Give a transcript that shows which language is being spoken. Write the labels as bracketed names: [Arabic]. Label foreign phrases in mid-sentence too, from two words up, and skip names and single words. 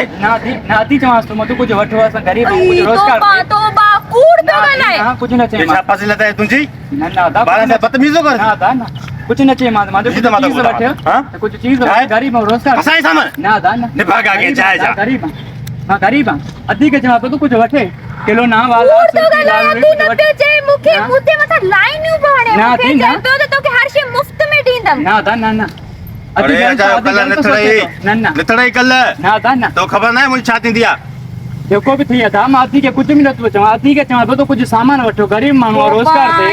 [Sindhi] न थी चवांसि तूं कुझु वठो असां ग़रीब आहियूं कुझु रोज़गार तोबा थिए तोबा कूड़ पियो ॻाल्हाए न कुझु न चई ये छा फाज़िलत आहे तुंहिंजी न अदा ॿारनि सां बदतमीज़ो कर न अदा न कुझु न चई मां जी त मां त चीज़ ॿुधां वठियो हाँ? कुझु चीज़ छा आहे? ग़रीब ऐं रोज़गार असांजे साम्हूं न अदा न निभाग आगे जाए जा ग़रीब आहियां मां ग़रीब आहियां अधी खे चवां तूं कुझु वठे किलो ना वाला कूड़ पियो ॻाल्हाए अती न पियो चए मूंखे न। मुंहिंजे मथां लाइनियूं भणे न, मूंखे अती न। चए पियो त तोखे हर शइ मुफ़्त में ॾींदमि न अदा न अरे अचा कल्ह निथड़ई न निथड़ई कल्ह न अदा न तो ख़बर न आहे मुंहिंजी छा थींदी आहे जेको बि थी अदा मां अधी खे कुझु बि नथो चवां अधी खे चवां थो कुझु सामान वठो ग़रीब माण्हू आहे रोज़गार थिए